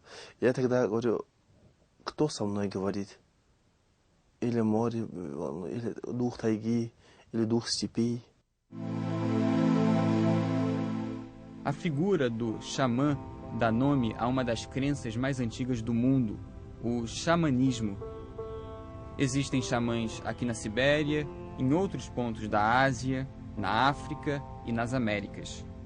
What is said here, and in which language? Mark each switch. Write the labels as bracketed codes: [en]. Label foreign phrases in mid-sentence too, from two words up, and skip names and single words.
[ru] Я тогда говорю, кто со мной говорит? Или море, или дух тайги, или дух степей. [pt] A figura do xamã dá nome a uma das crenças mais antigas do mundo, o xamanismo. Existem xamãs aqui na Sibéria, em outros pontos da Ásia, na África e nas Américas.